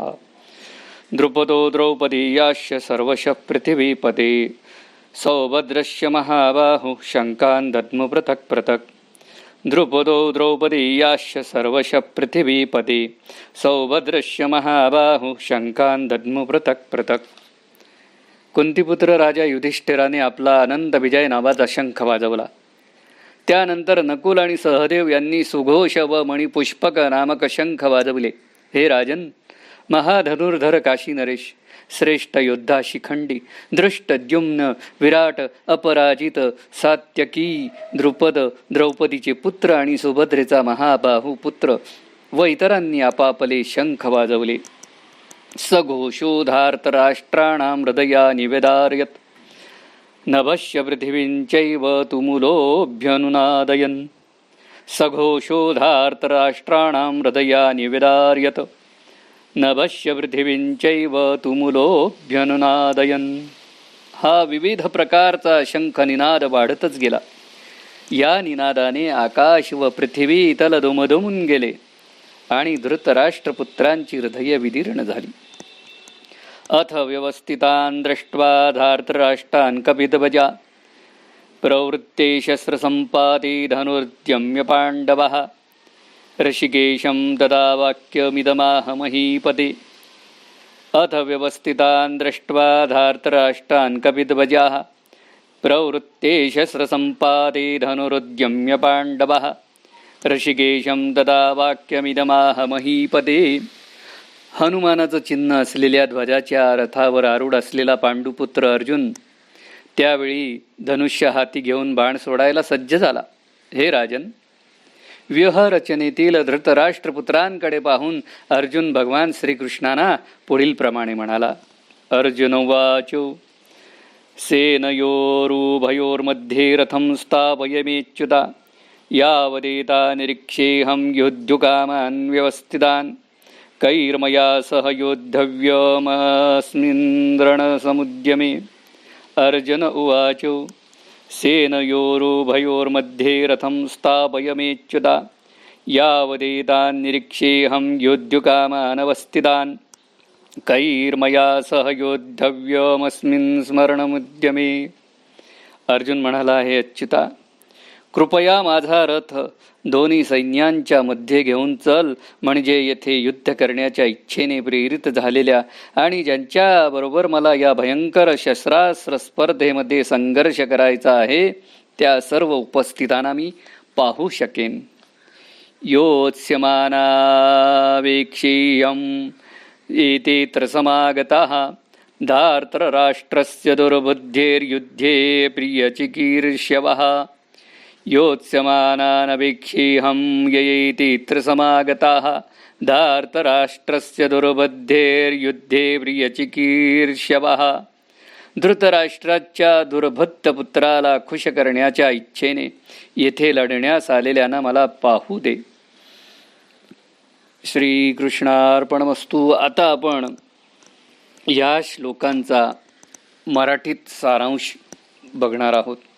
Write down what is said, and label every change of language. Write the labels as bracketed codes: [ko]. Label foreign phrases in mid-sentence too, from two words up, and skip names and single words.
[sa] द्रुपदो द्रौपदीयाश्च सर्वशः पृथिवीपते सौभद्रस्य महाबाहुः शङ्कान् दद्म पृथक् पृथक्. द्रुपदो द्रौपदीयाश्च सर्वशः पृथिवीपते सौभद्रस्य महाबाहुः शङ्कान् दद्म पृथक् पृथक्. [mr] कुंतीपुत्र राजा युधिष्ठिराने आपला अनंत विजय नावाचा शंख वाजवला. त्यानंतर नकुल आणि सहदेव यांनी सुघोष व मणिपुष्पक नामक शंख वाजवले. हे राजन, महाधनुर्धर काशी नरेश, श्रेष्ठ योद्धा शिखंडी, दृष्टद्युम्न, विराट, अपराजित, सात्यकी, द्रुपद, द्रौपदीचे पुत्र आणि सुभद्रेचा महाबाहू पुत्र व इतरांनी आपापले शंख वाजवले. [sa] सघोषोधार्तराष्ट्राणां हृदया निवेदार्यत नभस्य पृथिवींचैव तुमुलोऽभ्यनुनादयन्. सघोषोधार्तराष्ट्राणां हृदया निवेदार्यत नभस्य पृथिवींचैव तुमुलोऽभ्यनुनादयन्. [mr] हा विविध प्रकारचा शंख निनाद वाढतच गेला. या निनादाने आकाश व पृथ्वी तल दुमदुमून गेले आणि धृतराष्ट्रपुत्रांची हृदय विदीर्ण झाली. [sa] अथ व्यवस्थितान् दृष्ट्वा धार्तराष्ट्रान् कपिध्वजा प्रवृत्ते शस्त्रसम्पाते धनुर्द्यम्य पाण्डवः. ऋषिकेशं तदा वाक्यमिदमाह महीपते. अथ व्यवस्थितान् दृष्ट्वा धार्तराष्ट्रान् कपिध्वजाः प्रवृत्ते शस्त्रसम्पाते धनुरुद्यम्य पाण्डवः. ऋषिकेशं तदा वाक्यमिदमाह महीपते. [mr] हनुमानाचं चिन्ह असलेल्या ध्वजाच्या रथावर आरूढ असलेला पांडुपुत्र अर्जुन त्यावेळी धनुष्य हाती घेऊन बाण सोडायला सज्ज झाला. हे राजन, व्यूहरचनेतील धृतराष्ट्रपुत्रांकडे पाहून अर्जुन भगवान श्रीकृष्णांना पुढील प्रमाणे म्हणाला. [sa] अर्जुन उवाचो सेनयोरुभयोर्मध्ये रथं स्थापयाम्यच्युता यावदेता निरीक्षेऽहं योद्धुकामान् व्यवस्थितान् कैर्मया सह योद्धव्यमस्मिन् रणसमुद्यमे. अर्जुन उवाचो सेनयोरुभयोर्मध्ये रथं स्थापयाम्यच्युता यावदेतान् निरीक्षेऽहं योद्धुकामानवस्थितान् कैर्मया सह योद्धव्यमस्मिन् स्मरणमुद्यमे. [mr] अर्जुन म्हणाला, हे अच्युता, कृपया माझा रथ दोन्ही सैन्यांच्या मध्ये घेऊन चल, म्हणजे येथे युद्ध करण्याच्या इच्छेने प्रेरित झालेल्या आणि ज्यांच्याबरोबर मला या भयंकर शस्त्रास्त्र स्पर्धेमध्ये संघर्ष करायचा आहे त्या सर्व उपस्थितांना मी पाहू शकेन. [sa] योत्स्यमानावेक्षेयं एतेऽत्र समागताः धार्तराष्ट्रस्य दुर्बुद्धेर्युद्धे प्रियचिकीर्ष्यवः. योत्स्यमानानवेक्षेऽहं ययेतेऽत्र समागताः धार्तराष्ट्रस्य दुर्बुद्धेर्युद्धे प्रियचिकीर्ष्यवः. [mr] धृतराष्ट्राच्या दुर्बुद्ध पुत्राला खुश करण्याच्या इच्छेने येथे लढण्यास आलेल्यांना मला पाहू दे. [sa] श्रीकृष्णार्पणमस्तु. [mr] आता आपण या श्लोकांचा मराठीत सारांश बघणार आहोत.